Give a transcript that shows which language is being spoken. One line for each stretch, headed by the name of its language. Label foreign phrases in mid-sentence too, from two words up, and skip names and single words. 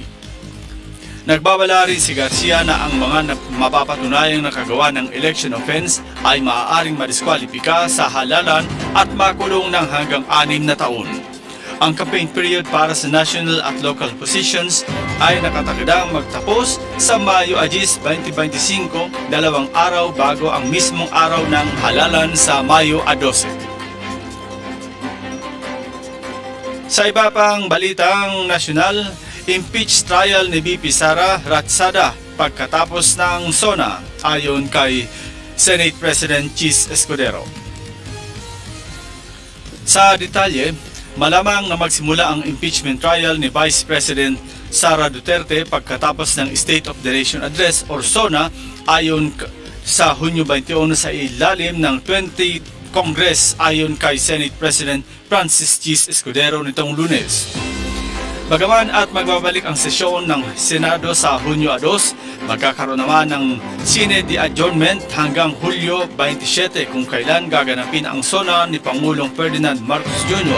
Filipino: Nagbabala rin si Garcia na ang mga mapapatunayang nakagawa ng
English: election offense
Filipino: ay maaaring madiskwalipika sa halalan at makulong ng hanggang 6 na taon. Ang
English: campaign period
Filipino: para sa national at
English: local positions
Filipino: ay nakatakdang magtapos sa Mayo 10, 2025, 2 araw bago ang mismong araw ng halalan sa Mayo 12. Sa iba pang balitang nasyonal,
English: impeach trial
Filipino: ni VP Sara Ratsada pagkatapos ng SONA ayon kay Senate President Chis Escudero. Sa detalye, malamang na magsimula ang
English: impeachment trial
Filipino: ni Vice President Sara Duterte pagkatapos ng State of the Nation Address or SONA ayon sa Hunyo 21 sa ilalim ng 20th Congress ayon kay Senate President Francis Chis Escudero nitong Lunes. Bagaman at magbabalik ang sesyon ng Senado sa Hunyo 2, magkakaroon naman ng
English: sine di adjournment
Filipino: hanggang Hulyo 27 kung kailan gaganapin ang sona ni Pangulong Ferdinand Marcos Jr.